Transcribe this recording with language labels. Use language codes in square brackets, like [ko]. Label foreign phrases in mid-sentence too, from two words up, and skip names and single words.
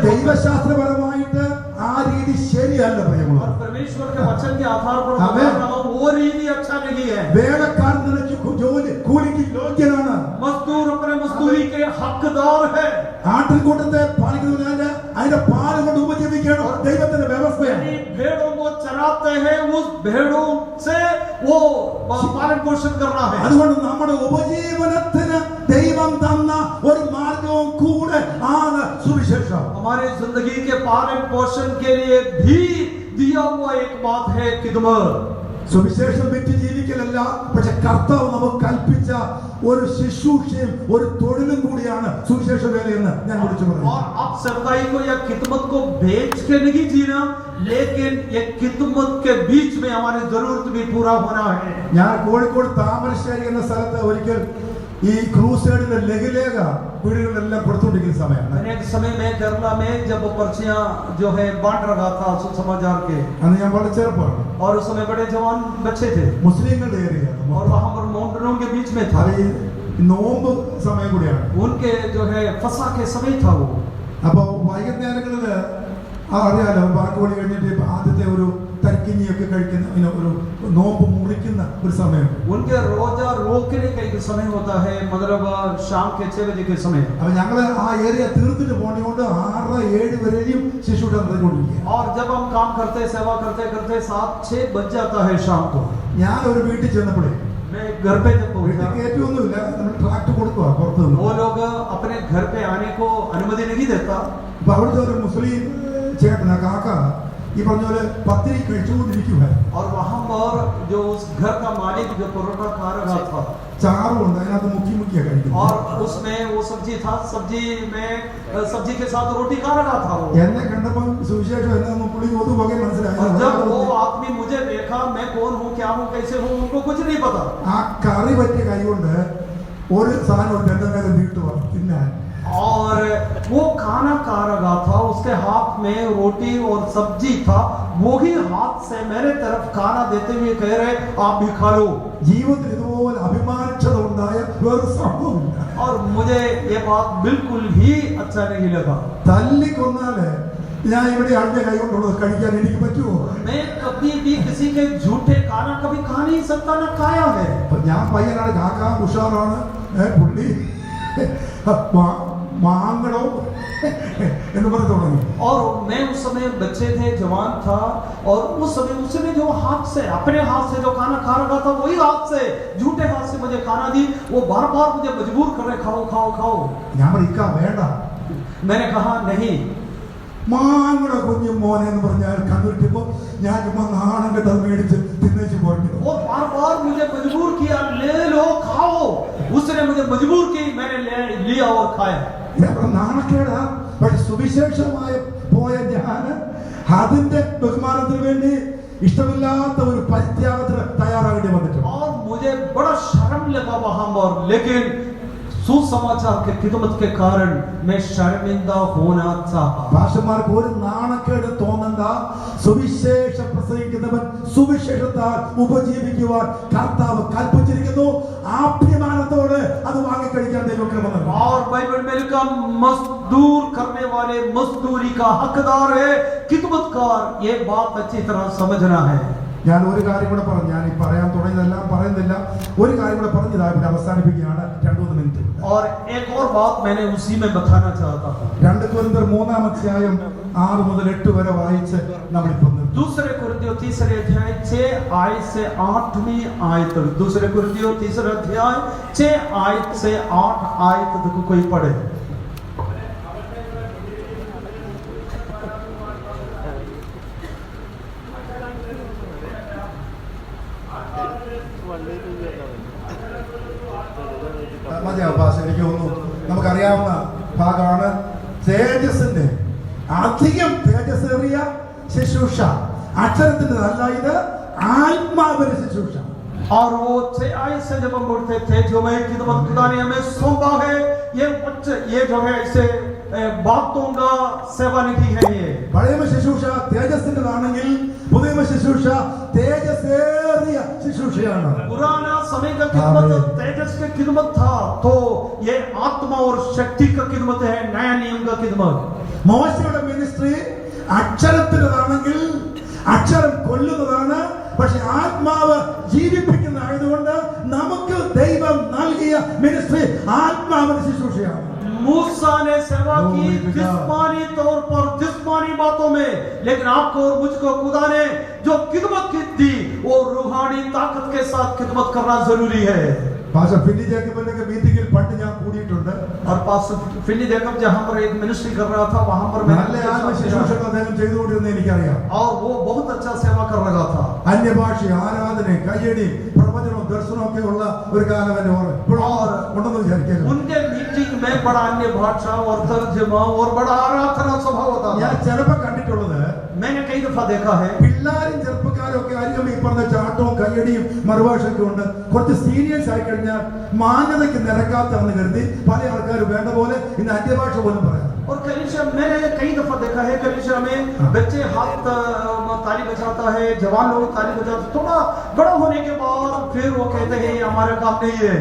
[ml] ദൈവശാസ്ത്രപരമായിട്ട് ആ രീതി ശരിയല്ല പ്രിയമുള്ളവർ. [hi] और परमेश्वर के वचन के आधार पर बता रहा हूं, वो रीति अच्छा नहीं है। [ml] വേലക്കാരൻ നിനക്ക് ജോലി കൂലിക്ക് യോഗ്യനാണ്. [hi] मजदूर अपने मजदूरी के हकदार है। [ml] ആട്ടിൻകൂട്ടത്തെ പാലിക്കുന്നതിന് അതിന്റെ പാല് കൊണ്ട് ഉപജീവിക്കണം ദൈവത്തിന്റെ വ്യവസ്ഥയാണ്. [hi] भेड़ों को चराते हैं, उस भेड़ों से वो पालन पोषण करना है। [ml] അതുകൊണ്ട് നമ്മുടെ ഉപജീവനത്തിന് ദൈവം തന്ന ഒരു മാർഗവും കൂടെ ആണ് സുവിശേഷം. [hi] हमारे जिंदगी के पालन पोषण के लिए भी दिया हुआ एक बात है खिदमत। [ml] സുവിശേഷം വിറ്റ് ജീവിക്കലല്ല, പക്ഷെ കർത്താവ് നമുക്ക് കൽപ്പിച്ച ഒരു ശുശ്രൂഷയും ഒരു തൊഴിലും കൂടിയാണ് സുവിശേഷ വേലയെന്ന് ഞാൻ വിളിച്ചു പറഞ്ഞു. [hi] और आप सेवकाई को या खिदमत को बेच के नहीं जीना, लेकिन ये खिदमत के बीच में हमारी जरूरत भी पूरा होना है। [ml] ഞാൻ കോഴിക്കോട് താമരശ്ശേരി എന്ന സ്ഥലത്ത് ഒരിക്കൽ ഈ ക്രൂസേഡിന്റെ ലഘുലേഖ വീടുകളിലെല്ലാം കൊടുത്തുകൊണ്ടിരിക്കുന്ന സമയമാണ്. [hi] एक समय में केरला में जब पर्चियां जो है बांट रहा था सुसमाचार के, [ml] അന്ന് ഞാൻ വളരെ ചെറുപ്പമാണ്. [hi] और उस समय बड़े जवान बच्चे थे [ml] മുസ്ലിങ്ങളുടെ ഏരിയ [hi] और वहां पर मॉन्टनों के बीच में था। [ml] അത് ഈ നോമ്പ് സമയം കൂടിയാണ്. [hi] उनके जो है फसा के समय था वो। [ml] അപ്പൊ വൈകുന്നേരങ്ങളില് അറിയാലോ, ബാക്കി കഴിഞ്ഞിട്ട് ആദ്യത്തെ ഒരു തരിക്കിഞ്ഞിയൊക്കെ കഴിക്കുന്ന ഒരു നോമ്പ് മുറിക്കുന്ന ഒരു സമയം. [hi] उनके रोजा रोकने का एक समय होता है, मतलब शाम के 6 बजे के समय। [ml] അപ്പൊ ഞങ്ങള് ആ ഏരിയ തീർത്തിട്ട് പോണോണ്ട് 6-7 വരെയും ശിശുട്ട നടന്നുകൊണ്ടിരിക്കുക. [hi] और जब हम काम करते सेवा करते करते 7-6 बज जाता है शाम को। [ml] ഞാൻ ഒരു വീട്ടിൽ ചെന്നപ്പോഴേ [hi] मैं घर पे जब पहुंचा, [ml] കയറ്റൊന്നുമില്ല, നമ്മൾ ട്രാക്ട് കൊടുക്കുക പുറത്തു നിന്ന്. [hi] वो लोग अपने घर पे आने को अनुमति नहीं देता। [ml] അപ്പൊ അവിടുത്തെ ഒരു മുസ്ലിം ചേട്ടന കാക്ക ഈ പറഞ്ഞ പോലെ പത്തിരി കഴിച്ചുകൊണ്ടിരിക്കുക. [hi] और वहां पर जो उस घर का मालिक जो परोठा खा रहा था, [ml] ചാറുണ്ട്, അതിനകത്ത് മുക്കി മുക്കിയാ കഴിക്കുന്നത്. [hi] और उसमें वो सब्जी था, सब्जी में सब्जी के साथ रोटी खा रहा था वो। [ml] എന്നെ കണ്ടപ്പോൾ സുവിശേഷം എന്താണെന്ന് പുള്ളി ഒരു വകെ [hi] और [ml] മനസ്സിലായി. [hi] जब वो आदमी मुझे देखा, मैं कौन हूँ, क्या हूँ, कैसे हूँ, उनको कुछ नहीं पता। [ml] ആ കറി പറ്റിയ കൈ കൊണ്ട് ഒരു സാധനം ഒരു രണ്ടാം നീട്ടുക തിന്നാൻ. [hi] और वो खाना खा रहा था, उसके हाथ में रोटी और सब्जी था, वो ही हाथ से मेरे तरफ खाना देते हुए कह रहे आप भी खा लो। [ml] ജീവിതത്തിൽ ഇതുപോലെ അഭിമാനക്ഷത ഉണ്ടായ വേറെ സംഭവമില്ല. [hi] और मुझे ये बात बिल्कुल ही अच्छा नहीं लगा। [ml] തല്ലിക്കൊന്നാല് ഞാൻ ഇവിടെ ആളുടെ കൈ കൊണ്ടുള്ളത് കഴിക്കാൻ എനിക്ക് പറ്റുമോ? [hi] मैं कभी भी किसी के झूठे खाना कभी खा नहीं सकता, ना खाया है। [ml] അപ്പൊ ഞാൻ പയ്യനാണ്, കാക്ക ഉഷാറാണ്, പുള്ളി മാങ്ങണോ എന്ന് പറഞ്ഞു തുടങ്ങി. [hi] और मैं उस समय बच्चे थे, जवान था, और उस समय उसने जो हाथ से, अपने हाथ से जो खाना खा रहा था, वही हाथ से, झूठे हाथ से मुझे खाना दी। वो बार बार मुझे मजबूर कर रहे, खाओ खाओ खाओ। [ml] ഞാൻ പറയിക്കാ വേണ്ട. [hi] मैंने कहा नहीं। [ml] മാങ്ങണ കുഞ്ഞു മോനെ എന്ന് പറഞ്ഞാൽ കണ്ടിരിക്കുമ്പോ ഞാൻ ചുമ്മാ നാണം കെട്ടത് മേടിച്ച് തിന്നേച്ച് പോയിട്ട്. [hi] और बार बार मुझे मजबूर किया, ले लो खाओ। उसने मुझे मजबूर की, मैंने दिखाया। [ml] നാണക്കേടാ. പക്ഷെ സുവിശേഷമായ പോയ ഞാൻ അതിന്റെ ബഹുമാനത്തിന് വേണ്ടി ഇഷ്ടമില്ലാത്ത ഒരു പരിത്യാഗത്തിന് തയ്യാറാകേണ്ടി വന്നിട്ടുണ്ട്. [hi] और मुझे बड़ा शर्म लगा वहां पर, लेकिन सुसमाचार के खिदमत के कारण मैं शर्मिंदा होना चाहा। [ml] ഭാഷമാർക്ക് ഒരു നാണക്കേട് തോന്നണ്ട. സുവിശേഷം പ്രസംഗിക്കുന്നവൻ സുവിശേഷത്താൽ ഉപജീവിക്കുവാൻ കർത്താവ് കൽപ്പിച്ചിരിക്കുന്നു. അഭിമാനത്തോടെ അത് വാങ്ങിക്കഴിക്കാൻ ദൈവകൃപ. [hi] और बाइबल में लिखा मजदूर करने वाले मजदूरी का हकदार है खिदमतकार। ये बात अच्छी तरह समझना है। [ml] ഞാൻ ഒരു കാര്യം കൂടെ പറഞ്ഞു. ഞാൻ ഈ പറയാൻ തുടങ്ങിയതെല്ലാം പറയുന്നില്ല. ഒരു കാര്യം കൂടെ പറഞ്ഞതാ ഇവിടെ അവസാനിപ്പിക്കുകയാണ്. 2-3 മിനിറ്റ്. [hi] और एक और बात मैंने उसी में बताना चाहता हूँ। [ml] 2 കൊരിന്ത്യർ 3-ാം അധ്യായം 6 മുതൽ 8 വരെ വായിച്ച് നമ്മളിപ്പോൾ [hi] दूसरे कुरिन्थियों 3 अध्याय 6 आयत से 8वीं आयत तक। दूसरे कुरिन्थियों 3 अध्याय 6 आयत से 8 आयत तक कोई पढ़े। [ml] എനിക്ക് തോന്നുന്നു നമുക്കറിയാവുന്ന ഭാഗമാണ്. തേജസ്സിന്റെ അധികം തേജസ്സേറിയ ശുശ്രൂഷ അക്ഷരത്തിൻ്റെതല്ല, ഇത് ആത്മാവിന്റെ ശുശ്രൂഷ. [hi] और वो 6 आयत से जब हम बोलते थे जो मैं खिदमत खुदा ने हमें सौंपा है, ये जो है इसे बातों का सेवा निधि है। ये [ml] പഴയ ശുശ്രൂഷ തേജസ്സിൻ്റെതാണെങ്കിൽ പുതിയ ശുശ്രൂഷ തേജസ്സേറിയ ശുശ്രൂഷയാണ്. [hi] पुराना समय का खिदमत तेजस का खिदमत था, तो ये आत्मा और शक्ति का खिदमत है, नया नियम का खिदमत। [ml] മോശയുടെ മിനിസ്ട്രി അക്ഷരത്തിൻ്റെതാണെങ്കിൽ അക്ഷരം കൊല്ലുന്നതാണ്. പക്ഷെ ആത്മാവ് ജീവിപ്പിക്കുന്നതായതുകൊണ്ട് നമുക്ക് ദൈവം നൽകിയ മിനിസ്ട്രി ആത്മാവിന്റെ ശുശ്രൂഷയാണ്. [hi] मूसा ने सेवा की जिस्मानी तौर पर जिस्मानी बातों में, लेकिन आपको और मुझको खुदा ने जो खिदमत की दी वो रूहानी ताकत के साथ खिदमत करना जरूरी है। [ml] പാസ്റ്റർ ഫില്ലി ജേക്കബിന്റെ മീറ്റിംഗിൽ പണ്ട് ഞാൻ കൂടിയിട്ടുണ്ട്. [hi] और पास्टर फिली जैकब जहां पर एक मिनिस्ट्री कर रहा था, वहां पर [ml] നല്ല ശുശ്രൂഷകൾ അദ്ദേഹം ചെയ്തുകൊണ്ടിരുന്നത് എനിക്കറിയാം. [hi] और वो बहुत अच्छा सेवा कर रहा था। [ml] അന്യഭാഷ ആരാധന കയ്യടി പ്രവചനവും ദർശനവും ഒക്കെ ഉള്ള ഒരു കാലം എന്നെ ഉണ്ടെന്ന് വിചാരിക്കുന്നു. [hi] उनके मीटिंग में बड़ा अन्य भाषा और तर्जुमा और बड़ा आराधना स्वभाव होता था। [ml] ഞാൻ ചിലപ്പോൾ കണ്ടിട്ടുള്ളത്, [hi] मैंने कई दफा देखा है, [ml] പിള്ളേരും ചെറുപ്പക്കാരും ഒക്കെ ആയിരിക്കും ഈ പറഞ്ഞ ചാട്ടവും കയ്യടിയും മറുഭാഷയൊക്കെ ഉണ്ട്. കുറച്ച് സീനിയേഴ്സ് ആയി കഴിഞ്ഞാൽ മാന്യതയ്ക്ക് നിരക്കാത്താണെന്ന് കരുതി പല ആൾക്കാർ വേണ്ട പോലെ ഇന്ന് അന്യഭാഷ പോലും പറയാം. [hi] और कलीसिया मैंने कई दफा देखा है, कलीसिया में बच्चे हाथ ताली बजाता है, जवान लोग ताली बजाते, थोड़ा बड़ा होने के बाद फिर वो कहते हैं ये हमारा काम नहीं है।